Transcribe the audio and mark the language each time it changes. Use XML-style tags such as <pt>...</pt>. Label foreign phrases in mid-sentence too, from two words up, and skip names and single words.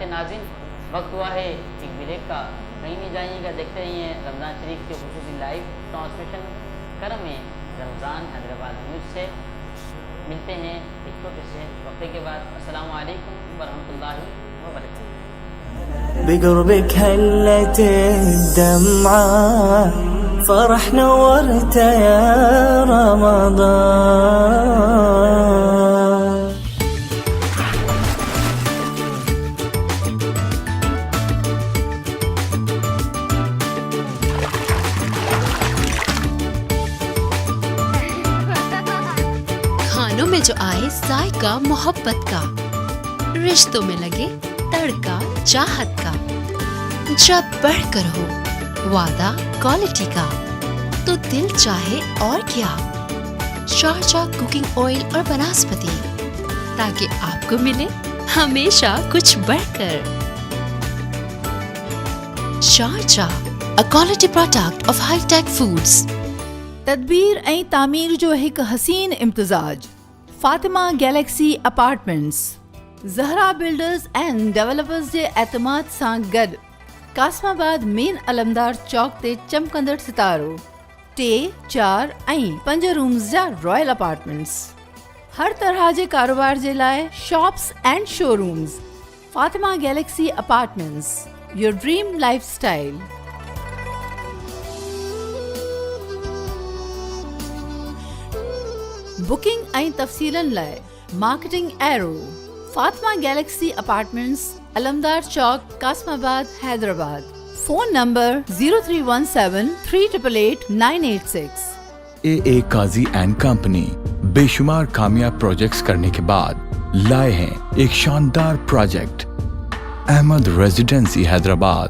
<ur>ناظرین, وقت ہوا ہے ایک بریک کا, کہیں نہیں جائیے گا, دیکھتے رہیے رمضان شریف کے خصوصی</ur> <en>live transmission</en> <ur>کرم رمضان حیدرآباد نیوز سے. ملتے ہیں ایک چھوٹے سے وقفے کے بعد.</ur> <ar>السلام علیکم ورحمۃ اللہ وبرکاتہ. بقربك هلت الدمعة فرح نورت يا رمضان.</ar> <ur>کھانوں میں جو آئے ذائقہ محبت کا, رشتوں میں لگے تڑکا چاہت کا, جب بڑھ کر ہو وعدہ کوالٹی کا تو دل چاہے اور کیا, شارجہ</ur> <en>cooking oil</en> <ur>اور بناسپتی, تاکہ آپ کو ملے ہمیشہ کچھ بڑھ کر. شارجہ,</ur> <en>a quality product of High Tech Foods.</en> <sd>تدبیر ऐं तामीर जो हिकु हसीन इम्तिज़ाज. फातिमा गैलेक्सी अपार्टमेंट्स, ज़हरा बिल्डर्स एंड डेवलपर्स जे एतमाद सां गॾु कासमाबाद मेन अलमदार चौक ते चमकंदड़ सितारो 3, 4 ऐं 5 रूम्स जा</sd> <en>royal apartments.</en> <sd>हर तरह जे कारोबार जे लाइ</sd> <en>shops and showrooms.</en> <sd>फातिमा गैलेक्सी अपार्टमेंट्स,</sd> <en>your dream lifestyle.</en> <sd>बुकिंग ऐं तफ़सीलनि लाइ</sd> <en>marketing area,</en> <sd>फातिमा गैलेक्सी अपार्टमेंट्स, अलमदार चौक, कासमाबाद, हैदराबाद.</sd> <en>phone number</en> <sd>0317388986.</sd> <ur>AA काजी एंड कंपनी بےشمار کامیاب پروجیکٹس کرنے کے بعد لائے ہیں ایک شاندار پروجیکٹ احمد ریزیڈنسی حیدرآباد.</ur>